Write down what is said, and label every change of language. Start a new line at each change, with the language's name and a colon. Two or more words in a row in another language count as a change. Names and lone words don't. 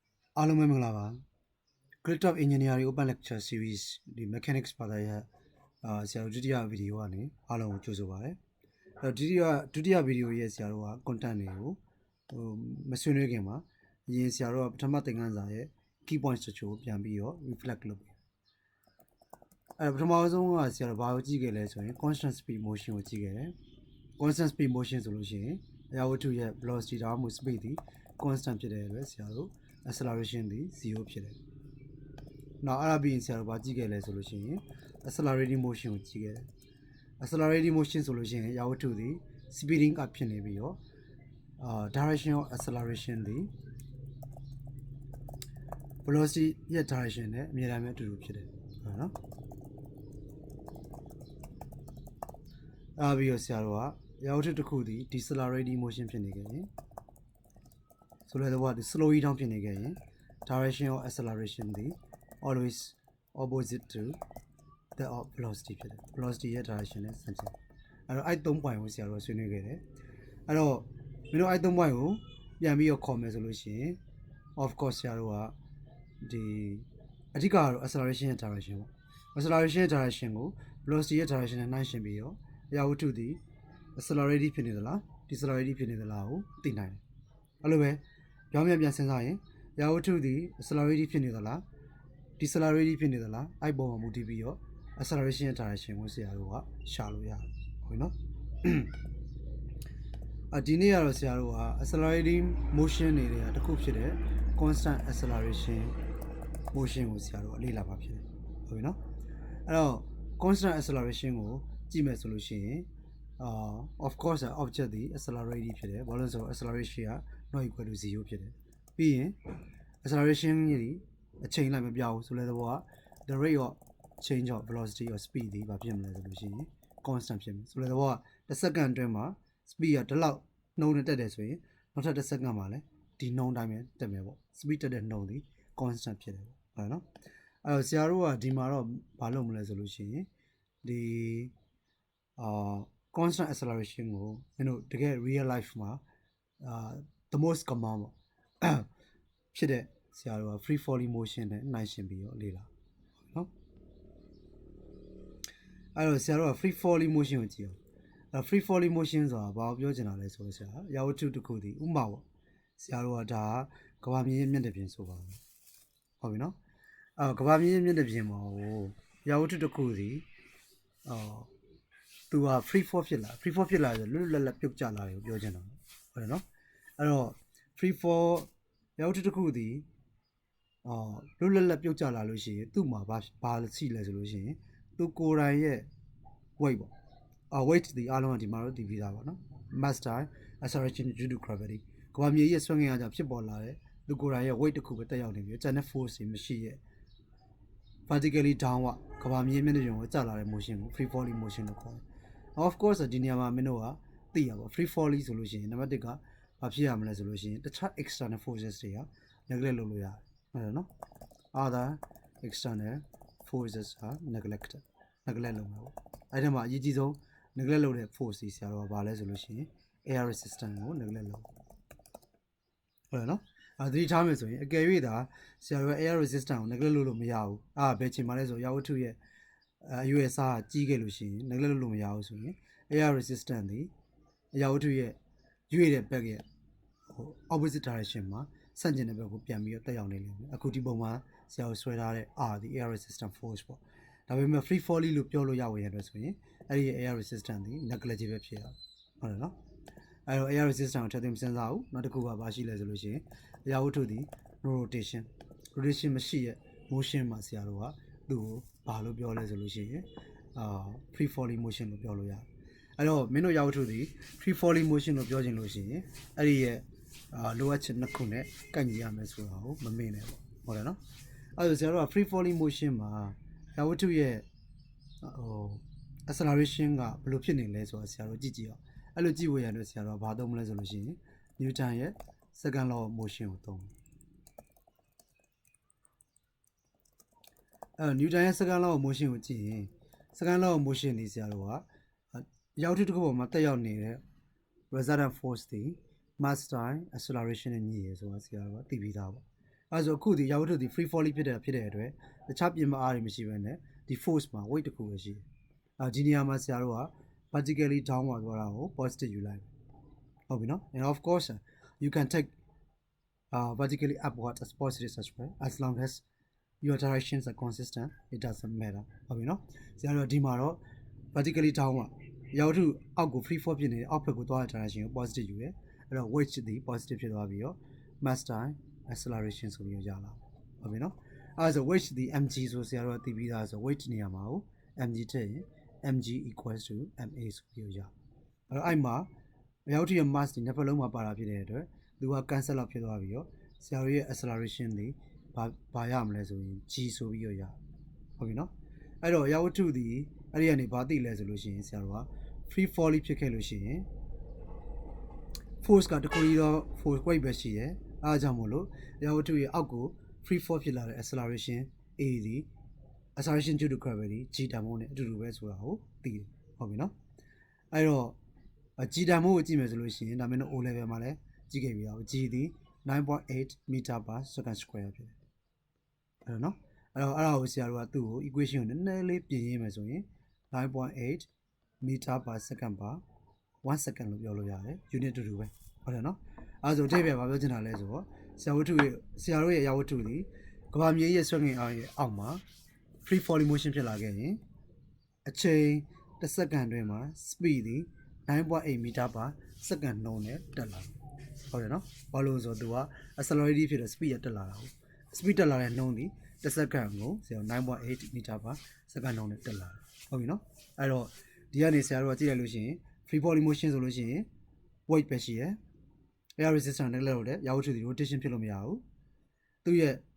Burmese: အားလုံးပဲမင်္ဂလာပါ Crypt of Engineering Open Lecture Series ဒီ Mechanics ဘာသာရပ်ဆရာတို့ဒုတိယဗီဒီယိုကနေအားလုံးကိုကြိုဆိုပါရစေ။ဒုတိယဗီဒီယိုရဲ့ဆရာတို့က content တွေကိုမ ဆွေးနွေးခင်မှာအရင်ဆရာတို့ကပထမသင်ခန်းစာရဲ့
English: key points
Burmese: တချို့ပြန်ပြီးတော့ reflect လုပ်ပြီးပထမဆုံးကဆရာတို့ဘာ ကိုကြည့်ခဲ့လဲဆိုရင်
English: constant speed motion
Burmese: ကိုကြည့်ခဲ့တယ်။
English: constant speed motion
Burmese: ဆိုလို့ရှိရင်အရာဝတ္ထုရဲ့ velocity ဒါမှမဟုတ် speed ဒီ constant ဖြစ်တဲ့အတွက်ဆရာတို့ acceleration ဒီ 0 ဖြစ်တယ်။နောက်အဲ့ဒါပြီးရင်ဆရာတို့ဘာကြည့်ခဲ့လဲဆိုလို့ရှိရင်
English: accelerating motion
Burmese: ကိုကြည့်ခဲ့တယ်။
English: accelerating motion
Burmese: ဆိုလို့ရှိရင်အရာဝတ္ထုဒီ
English: speeding up
Burmese: ဖြစ်နေပြီးတော့
English: direction of acceleration
Burmese: ဒီ velocity ရဲ့ direction နဲ့အမြဲတမ်းအတူတူဖြစ်တယ်ဟုတ်နော် ပြီးတော့ဆရာတို့ကရာဝတ္ထုတစ်ခုဒီ
English: decelerating motion
Burmese: ဖြစ်နေခဲ့ရင်ဆိုတော့ဒီ
English: slow down
Burmese: ဖြစ်နေခဲ့ရင်
English: direction of acceleration
Burmese: ဒီ
English: always opposite to the velocity
Burmese: ဖြစ်တယ် velocity ရဲ့ direction နဲ့ဆန့်ကျင်အဲ့တော့အဲ့3 point ကိုဆရာတို့ဆွေးနွေးခဲ့တယ်အဲ့တော့မင်းတို့အဲ့3 point ကိုပြန်ပြီးတော့ခေါ် မယ်ဆိုလို့ရှိရင်
English: of course
Burmese: ဆရာတို့ကဒီအဓိကတော့ acceleration ရဲ့ direction ပေါ့ acceleration ရဲ့ direction ကို velocity ရဲ့ direction နဲ့နှိုင်းယှဉ်ပြီးတော့အရာဝတ္ထုဒီ accelerating ဖြစ်နေသလား decelerating ဖြစ်နေသလားကိုသိနိုင်တယ်အဲ့လိုပဲပြောင်းပြန်စဉ်းစားရင်အရာဝတ္ထုဒီ accelerating ဖြစ်နေသလား decelerating ဖြစ်နေသလားအဲ့ပေါ်မှာမူတည်ပြီးတော့ acceleration ရဲ့ direction ကိုဆရာတို့ကရှာလို့ရတယ်ဟုတ်နော် ဒီနေ့ကတော့ဆရာတို့က
English: accelerating motion
Burmese: နေတဲ့တစ်ခုဖြစ်တဲ့
English: constant acceleration motion
Burmese: ကိုဆရာတို့လေ့လာပါဖြစ်တယ်ဟုတ်ပြီနော်အဲ့တော့
English: constant acceleration
Burmese: ကိုကြည့်မယ်ဆိုလို့ရှိရင်
English: of course object
Burmese: ဒီ accelerating ဖြစ်တယ်ဘာလို့လဲ ဆိုတော့ acceleration က
English: not equal to 0
Burmese: ဖြစ်တယ်ပြီးရင် acceleration ကြီးအချိန်လိုက်မပြောင်းဘူးဆိုတဲ့သဘောက
English: the rate of change of velocity or speed
Burmese: ဒီဘာဖြစ်မလဲဆိုလို့ရှိရင် constant ဖြစ်မယ်ဆိုတဲ့သဘောကတစ်စက္ကန့်အတွင်းမှာ speed ကဒီလောက်နှုန်းနဲ့တက်တယ်ဆိုရင်နောက်ထပ်တစ်စက္ကန့်မှာလည်းဒီနှုန်းတိုင်းပဲတက်မယ်ပေါ့ speed တက်တဲ့နှုန်းဒီ constant ဖြစ်တယ်ပေါ့ဟုတ်နော်အဲ့တော့ဆရာတို့ကဒီမှာတော့ဘာလုပ်မလဲဆိုလို့ရှိရင်ဒီ
English: constant acceleration
Burmese: ကိုမင်းတို့တကယ်
English: real life
Burmese: မှာ
English: the most common
Burmese: ပေါ့ဖြစ်တဲ့ဆရာတို့က
English: free falling motion
Burmese: နဲ့နှိုင်းယှဉ်ပြီးတော့လေ့လာနော် အဲ့တော့ဆရာတို့က
English: free falling motion
Burmese: ကိုကြည့်အောင်
English: free falling motion
Burmese: ဆိုတာဘာကိုပြောချင်တာလဲဆိုတော့ဆရာရာဝတ္ထုတစ်ခုဒီဥပမာပေါ့ဆရာတို့ကဒါကဘာမြေမျက်နှာပြင်ဆိုပါဘူးဟုတ်ပြီနော်ကဘာမြေမျက်နှာပြင်မှာဟိုရာဝတ္ထုတစ်ခုဒီ သူက
English: free fall
Burmese: ဖြစ်လာ
English: free fall
Burmese: ဖြစ်လာဆိုလွတ်လွတ်လပ်လပ်ပြုတ်ကျလာတယ်ကိုပြောချင်တာဟုတ်တယ်နော်အဲ့တော့
English: free fall
Burmese: ရာဝတ္ထုတစ်ခုဒီလွတ်လွတ်လပ်ပြုတ်ကျလာလို့ရှိရင်သူ့မှာဘာရှိလဲဆိုလို့ရှိရင်သူကိုယ်တိုင်ရဲ့ weight ပေါ့weight ဒီအား လုံးကဒီမှာတော့ဒီပြီးသားပါနော်
English: mass time acceleration due to gravity
Burmese: ကဘာမြေရဲ့ဆွဲငင်အားကြောင့်ဖြစ်ပေါ်လာတဲ့သူကိုယ်တိုင်ရဲ့ weight တစ်ခုပဲတက်ရောက်နေပြီးကျန်တဲ့ force တွေမရှိရဲ့
English: vertically downward
Burmese: ကဘာမြေမျက်နှာပြင်ကိုကျလာတဲ့ motion ကို
English: free falling motion
Burmese: လို့ခေါ်တယ်
English: of course
Burmese: ဒီနေရာမှာမင်းတို့ကသိရပါ
English: free falling
Burmese: ဆိုလို့ရှိရင်နံပါတ်1ကဘာဖြစ်ရမလဲဆိုလို့ရှိရင်တခြား
English: external forces
Burmese: တွေက neglect လုပ်လို့ရတယ် ဟုတ်တယ်နော်
English: other external forces are neglect
Burmese: လုပ်မှာပေါ့အဲ့ဒီမှာအရေးကြီးဆုံး neglect လုပ်တဲ့ force တွေဆရာတော်ကဘာလဲဆိုလို့ရှိရင်
English: air resistance
Burmese: ကို neglect လုပ်ဟုတ်တယ်နော်သတိထားမယ်ဆိုရင်အကယ်၍သာဆရာတော်က
English: air resistance
Burmese: ကို neglect လုပ်လို့မရဘူးဘယ်ချိန်မှလဲဆိုရာဝတ္ထုရဲ့အရွယ်အစား ကြီးခဲ့လို့ရှိရင် neglect လုပ်လို့မရဘူးဆိုရင်
English: air resistance
Burmese: ဒီအရာဝတ္ထုရဲ့ရွေ့တဲ့ဘက်ရဲ့
English: opposite direction
Burmese: မှာဆန့်ကျင်တဲ့ဘက်ကိုပြန်ပြီးတော့တက်ရောက်နေလိမ့်မယ်အခုဒီပုံမှာဆရာတို့ဆွဲထားတဲ့ R ဒီ
English: air resistance
Burmese: force ပေါ့ဒါပေမဲ့
English: free falling
Burmese: လို့ပြောလို့ရဝင်ရတယ်ဆိုရင်အဲ့ဒီ
English: air resistance
Burmese: ဒီ negligible ဖြစ်ရဟုတ်တယ်နော်အဲ့တော့
English: air resistance
Burmese: ကိုထည့်သွင်းစဉ်းစားအောင်နောက်တစ်ခုကဘာ ရှိလဲဆိုလို့ရှိရင်အရာဝတ္ထုဒီ rotation မရှိရဲ့ motion မှာဆရာတို့ကသူ့ကိုဘာလို့ပြောလဲဆိုလို့ရှိရင်
English: free falling
Burmese: motion လို့ပြောလို့ရတယ်အဲ့တော့မင်းတို့ရာဝတ္ထုဒီ
English: free falling motion
Burmese: လို့ပြောချင်လို့ရှိရင်အဲ့ဒီရဲ့လိုအပ်ချက်နှစ်ခုနဲ့ကိုက်ညီရမယ်ဆိုတာကိုမမေ့နဲ့ပေါ့ဟုတ်တယ်နော်အဲ့ဒါဆရာတို့က
English: free falling motion
Burmese: မှာရာဝတ္ထုရဲ့acceleration ကဘယ်လိုဖြစ်နေလဲဆိုတာဆရာတို့ကြည့်အောင်အဲ့လိုကြည့်ဖို့ရတဲ့ဆရာတို့ကဘာသုံးမလဲဆိုလို့ရှိရင် Newton ရဲ့
English: second law of motion
Burmese: ကိုသုံး Newton ရဲ့
English: second law of motion
Burmese: ကိုကြည့်ရင်
English: second law of motion
Burmese: ဒီဆရာတို့ကရာဝတ္ထုတစ်ခုပေါ်မှာတက်ရောက်နေတဲ့
English: resultant force
Burmese: ဒီ
English: mass time acceleration
Burmese: နဲ့ညီရယ်ဆိုတာဆရာတို့ကသိပြီးသားပေါ့အဲဆိုအခုဒီရာဝတ္ထုဒီ
English: free fall
Burmese: ဖြစ်တဲ့အတွက်တခြားပြင်မအားတွေမရှိဘဲနဲ့ဒီ force မှာ weight တစ်ခုပဲရှိတယ် ဒီနေရာမှာဆရာတို့က
English: vertically downward
Burmese: သွားတာကို
English: positive
Burmese: ယူလိုက်ဟုတ်ပြီနော်
English: and of course you can take vertically upward as positive as well as long as your directions are consistent it doesn't matter
Burmese: ဟုတ်ပြီနော်ဆ ရာတို့ဒီမှာတော့
English: vertically downward
Burmese: ရာဝတ္ထုအောက်ကို
English: free fall
Burmese: ဖြစ်နေအောက်ဘက်ကိုသွားတဲ့ directionကို positive ယူတယ်အဲ့တော့ weight ဒီ positive ဖြစ်သွားပြီးတော့ mass
English: time acceleration
Burmese: ဆိုပြီးရလာဟုတ်ပြီနော်အဲဆို weight ဒီ mg ဆိုဆရာတို့သိပြီးသားဆို weight နေရာမှာကို mg ထည့်ရင်
English: mg equals to ma
Burmese: ဆိုပြီးရအဲ့တော့အဲ့မှာရာဝတ္ထုရဲ့ mass ဒီနှစ်ဖက်လုံးမှာပါတာဖြစ်တဲ့အတွက်သူက
English: cancel out
Burmese: ဖြစ်သွားပြီးတော့ဆရာတို့ရဲ့ acceleration ဒီဘာရမလဲဆိုရင် g ဆိုပြီးရဟုတ်ပြီနော်အဲ့တော့ရာဝတ္ထုဒီအဲ့ဒီကနေဘာသိလဲဆိုလို့ရှိရင်ဆရာတို့က
English: free fall
Burmese: ဖြစ်ခဲ့လို့ရှိရင် force ကတခုကြီးတော့
English: force weight
Burmese: ပဲရှိတယ်အားကြောင့်မို့လို့ရာဝတ္ထုရဲ့အောက်ကို
English: free fall
Burmese: ဖြစ်လာတဲ့
English: acceleration a
Burmese: ဒီ
English: acceleration due to gravity g
Burmese: တန်ဖိုးနဲ့အတူတူပဲဆိုတာကိုသိတယ်ဟုတ်ပြီနော်အဲ့တော့ g တန်ဖိုးကိုကြည့်မယ်ဆိုလို့ရှိရင်ဒါမှမဟုတ်
English: o level
Burmese: မှာလည်းကြည့်ခဲ့ပြီးတော့ g ဒီ 9.8
English: meter per second square
Burmese: ဖြစ်တယ်အဲ့တော့နော်အဲ့ဒါကိုဆရာတို့ကသူ့ကို equation ကိုနည်းနည်းလေးပြင်ရင်းမယ်ဆိုရင်
English: 9.8 meter per second per 1 second
Burmese: လို့ပြောလို့ရတယ် unit တူတူပဲဟုတ်တယ်နော်အဲဆိုအဓိပ္ပာယ်ဘာပြောချင်တာလဲဆိုတော့ဆရာတို့ရဲ့ရာဝတ္ထုဒီကမ္ဘာမြေရဲ့ဆွဲငင်အားရဲ့အောက်မှာ
English: free fall motion
Burmese: ဖြစ်လာခဲ့ရင်အချိန်တစ်စက္ကန့်တွင်းမှာ speed ဒီ
English: 9.8 meter per second
Burmese: နှုန်းနဲ့တက်လာဟုတ်တယ်နော်ဘာလို့ဆိုတော့သူက accelerate ဖြစ်တဲ့ speed ရတက်လာတာဟုတ် speed တက်လာတဲ့နှုန်းဒီတစ်စက္ကန့်ကိုဆရာ
English: 9.8 meter per second
Burmese: နှုန်းနဲ့တက်လာဟုတ်ပြီနော်အဲ့တော့ဒီကနေဆရာတို့ကကြည့်လိုက်လို့ရှိရင်
English: free fall motion
Burmese: ဆိုလို့ရှိရင် weight ပဲရှိရယ်
English: air resistance
Burmese: နဲ့လည်းလို့တဲ့ရာဝတ္ထုဒီ rotation ဖြစ်လို့မရဘူးသူရဲ့